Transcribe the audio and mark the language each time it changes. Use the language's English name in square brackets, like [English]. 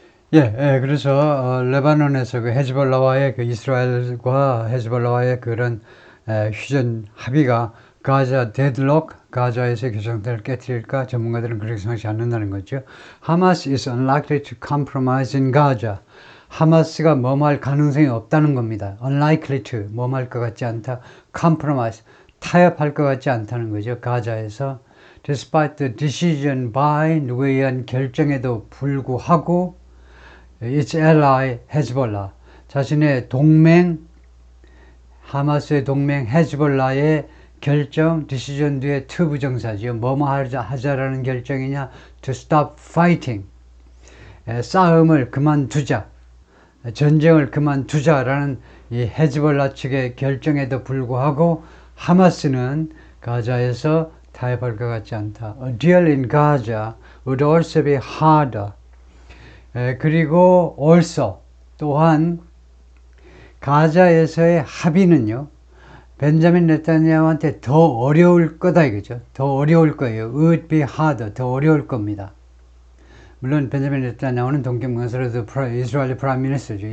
[Korean] 그래서 레바논에서 그 헤즈볼라와의 그 이스라엘과 헤즈볼라와의 그런 휴전 합의가 가자 데드록, 가자에서의 교착상태를 깨뜨릴까? 전문가들은 그렇게 생각지 않는다는 거죠. [English] Hamas is unlikely to compromise in Gaza. [Korean] 하마스가 뭐할 가능성이 없다는 겁니다. unlikely to, 뭐할 것 같지 않다. compromise, 타협할 것 같지 않다는 거죠. 가자에서. [English] despite the decision by, [Korean] 누구에 의한 결정에도 불구하고 [English] its ally [Korean] 헤즈볼라, 자신의 동맹, 하마스의 동맹 헤즈볼라의 결정, decision 뒤에 to 부정사죠. 뭐뭐 하자라는 결정이냐. [English] to stop fighting, [Korean] 싸움을 그만두자, 전쟁을 그만두자라는 이 헤즈볼라 측의 결정에도 불구하고 하마스는 가자에서 타협할 것 같지 않다. [English] A deal in Gaza would also be harder. [Korean] 그리고 also, 또한 가자에서의 합의는요, 벤자민 네타냐후한테 더 어려울 거다 이거죠. 더 어려울 거예요. [English] would be harder, [Korean] 더 어려울 겁니다. 물론 벤자민 네타냐후는 동경건설에도 이스라엘의 프라임 미니스터죠.